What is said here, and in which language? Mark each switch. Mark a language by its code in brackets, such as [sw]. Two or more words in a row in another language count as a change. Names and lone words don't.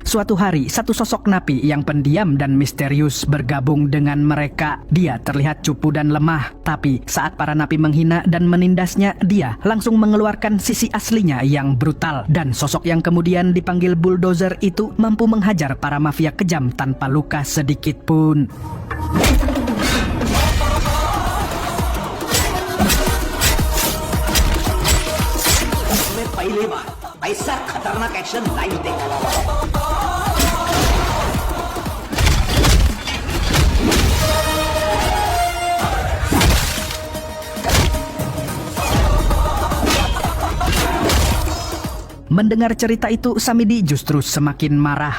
[id] Suatu hari, satu sosok napi yang pendiam dan misterius bergabung dengan mereka. Dia terlihat cupu dan lemah, tapi saat para napi menghina dan menindasnya, dia langsung mengeluarkan sisi aslinya yang brutal. Dan sosok yang kemudian dipanggil bulldozer itu mampu menghajar para mafia kejam tanpa luka sedikit pun. [hi] ऐसा खतरनाक [en] action live [hi] देखा। [id] Mendengar cerita itu, Samidi justru semakin marah.